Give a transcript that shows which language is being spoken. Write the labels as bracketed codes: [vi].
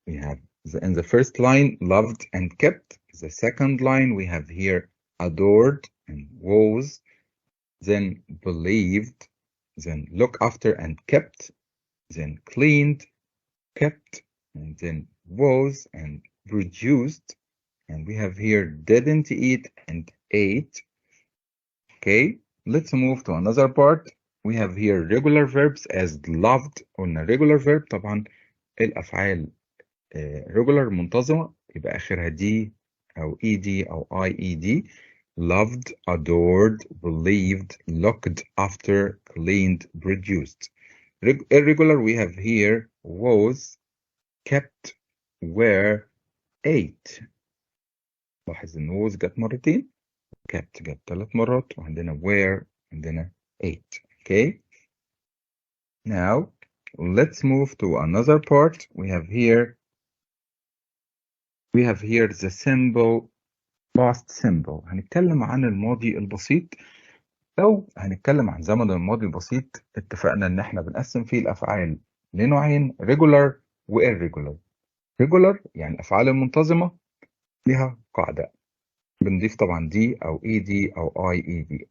[en] We have in the first line, loved and kept. The second line, we have here adored and was, then believed, then look after and kept, then cleaned, kept, and then was and produced. And we have here didn't eat and ate. Okay, let's move to another part. We have here regular verbs as loved. [ar] قلنا regular verb طبعا الأفعال regular منتظمة يبقى آخرها دي أو ed أو ied. [en] Loved, adored, believed, looked after, cleaned, produced. Irregular we have here was, kept, were, ate. [ar] لاحظ إن was جت مرتين, kept جت 3 مرات, وعندنا were, عندنا ate. [en] Okay. Now let's move to another part. We have here the symbol past simple. [ar] هنتكلم عن الماضي البسيط. لو هنتكلم عن زمن الماضي البسيط اتفقنا ان احنا بنقسم فيه الافعال لنوعين, regular و irregular. regular يعني الافعال المنتظمة ليها قاعدة، بنضيف طبعا دي أو اي دي أو اي اي دي.